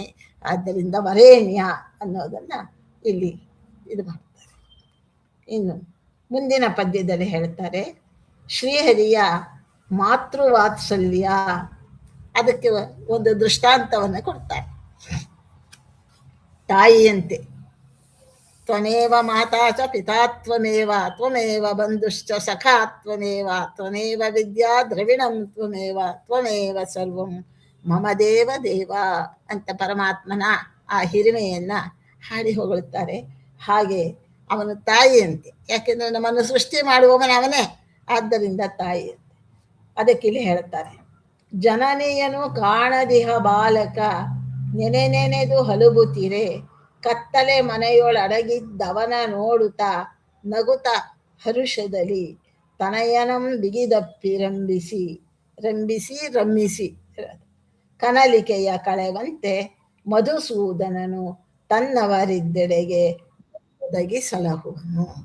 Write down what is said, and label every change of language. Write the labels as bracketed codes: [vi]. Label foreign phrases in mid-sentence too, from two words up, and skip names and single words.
[kn] ಆದ್ದರಿಂದ ವರೇಣ್ಯ ಅನ್ನೋದನ್ನ ಇಲ್ಲಿ ಇದು ಮಾಡ್ತಾರೆ. ಇನ್ನು ಮುಂದಿನ ಪದ್ಯದಲ್ಲಿ ಹೇಳ್ತಾರೆ, ಶ್ರೀಹರಿಯ ಮಾತೃವಾತ್ಸಲ್ಯ, ಅದಕ್ಕೆ ಒಂದು ದೃಷ್ಟಾಂತವನ್ನು ಕೊಡ್ತಾರೆ. [sa] ತಾಯಿಯಂತೆ ತ್ವಮೇವ ಮಾತಾ ಚ ಪಿತಾ ತ್ವಮೇವ ತ್ವಮೇವ ಬಂಧುಶ್ಚ ಸಖಾ ತ್ವಮೇವ ತ್ವಮೇವ ವಿದ್ಯಾ ದ್ರವಿಣಂ ತ್ವಮೇವ ತ್ವಮೇವ ಸರ್ವಂ ಮಮ ದೇವ ದೇವ [kn] ಅಂತ ಪರಮಾತ್ಮನ ಆ ಹಿರಿಮೆಯನ್ನ ಹಾಡಿ ಹೊಗಳುತ್ತಾರೆ. ಹಾಗೆ ಅವನು ತಾಯಿಯಂತೆ, ಯಾಕೆಂದ್ರೆ ನಮ್ಮನ್ನು ಸೃಷ್ಟಿ ಮಾಡುವವನ ಅವನೇ, ಆದ್ದರಿಂದ ತಾಯಿಯಂತೆ. ಅದಕ್ಕಿಲ್ಲಿ ಹೇಳ್ತಾರೆ. ಜನನಿಯನು ಕಾಣದಿಹ ಬಾಲಕ ನೆನೆ ನೆನೆದು ಹಲುಬುತ್ತಿರೆ, ಕತ್ತಲೆ ಮನೆಯೊಳಡಗಿದ್ದವನ ನೋಡುತ್ತ ನಗುತ್ತ ಹರುಷದಲ್ಲಿ, ತನಯನಂ ಬಿಗಿದಪ್ಪಿ ರಮ್ಮಿಸಿ ಕನಲಿಕೆಯ ಕಳೆವಂತೆ ಮಧುಸೂದನನು ತನ್ನವರಿದ್ದೆಡೆಗೆ ಒದಗಿ ಸಲಹುವನು.